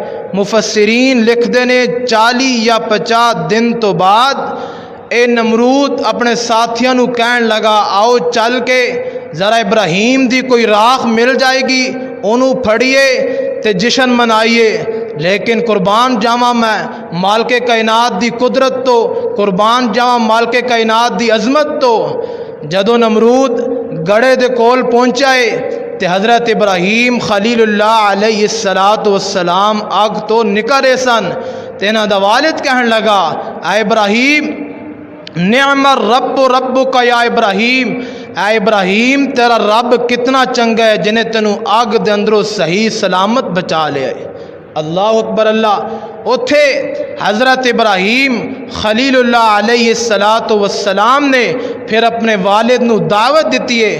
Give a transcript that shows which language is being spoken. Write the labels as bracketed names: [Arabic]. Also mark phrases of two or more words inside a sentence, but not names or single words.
[Punjabi] مفسرین لکھتے نے 40 یا 50 دن تو بعد اے نمرود اپنے ساتھیاں نو کہن لگا آؤ چل کے ذرا ابراہیم دی کوئی راکھ مل جائے گی انہوں پھڑیے تے جشن منائیے، لیکن قربان جاواں میں مالک کائنات دی قدرت تو، قربان جاواں مالک کائنات دی عظمت تو، جدو نمرود گڑے دے کول پہنچائے تے حضرت ابراہیم خلیل اللہ علیہ السلام اگ تو نکرے سن تے انہاں دا والد کہن لگا اے ابراہیم [Arabic] نعم الرب ربک یا ابراہیم، [Punjabi] اے ابراہیم تیرا رب کتنا چنگا ہے جنہیں تینوں آگ دے اندروں صحیح سلامت بچا لے آئے۔ [Arabic] اللہ اکبر اللہ۔ [Punjabi] اتھے حضرت ابراہیم خلیل اللہ علیہ السلام نے پھر اپنے والد نو دعوت دیتی ہے۔